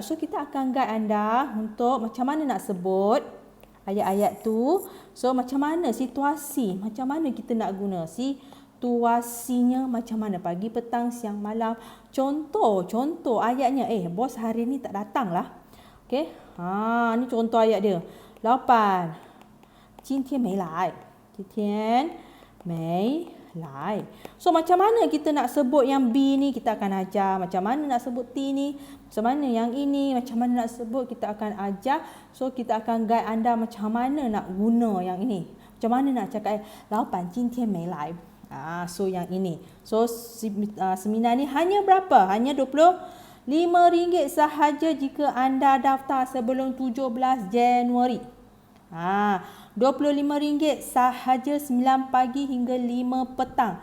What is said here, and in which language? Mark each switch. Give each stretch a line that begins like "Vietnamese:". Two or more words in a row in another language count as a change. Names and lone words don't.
Malay: So kita akan guide anda untuk macam mana nak sebut ayat-ayat tu. So macam mana situasi, macam mana kita nak guna situasinya, macam mana pagi, petang, siang, malam. Contoh ayatnya, bos hari ni tak datang lah. Okey. Ni contoh ayat dia. 8.
Chinese: 今天没来. 今天没来.
Malay: So macam mana kita nak sebut yang B ni, kita akan ajar. Macam mana nak sebut T ni, macam mana yang ini, macam mana nak sebut, kita akan ajar. So kita akan guide anda macam mana nak guna yang ini. Macam mana nak cakap
Chinese: 老板今天没来.
Malay: So yang ini. So seminar ni hanya berapa? Hanya RM25 sahaja jika anda daftar sebelum 17 Januari. RM25 sahaja 9 pagi hingga 5 petang.